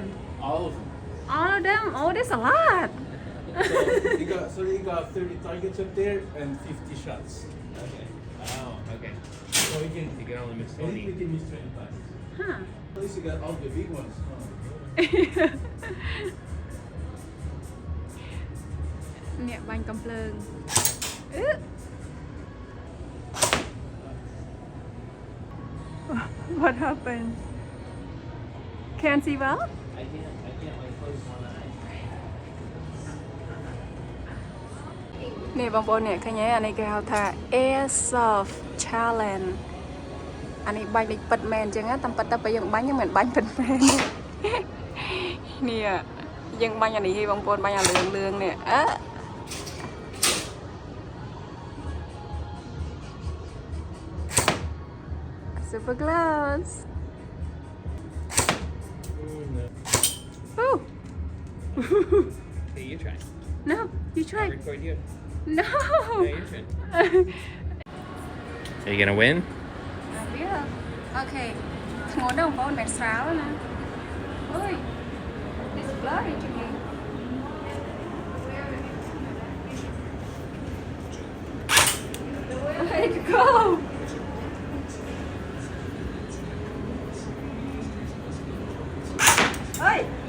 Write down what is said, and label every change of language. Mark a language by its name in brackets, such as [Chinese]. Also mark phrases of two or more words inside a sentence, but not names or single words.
[English] All of them. all of them oh that's a lot So you got 30 targets up there and 50 shots. Okay. Oh, okay. So you can only miss I think we can miss 20 times. huh At least you got all the big ones. Huh? [Khmer] អ្នកបាញ់កំភ្លើង [English] What happened? Can't see well? I can't like close one eye. [Khmer] នេះបងប្អូននេះឃើញទេអានេះគេហៅថា Airsoft Challenge អានេះបាញ់ដូចពិតមែនអញ្ចឹងតាមពិតទៅពេលយើងបាញ់មិនបាញ់ពិតមែននេះយើងបាញ់អានេះឲ្យបងប្អូនបាញ់អាលឿងនេះ [English] super close oh Hey, you try. no you try I'll record you. no Yeah, your turn. Are you gonna win? okay [Khmer] ធ្ងន់ដល់បងប្អូនមិនស្រាលណាអើយ [English] it's blurry to me where to go ơi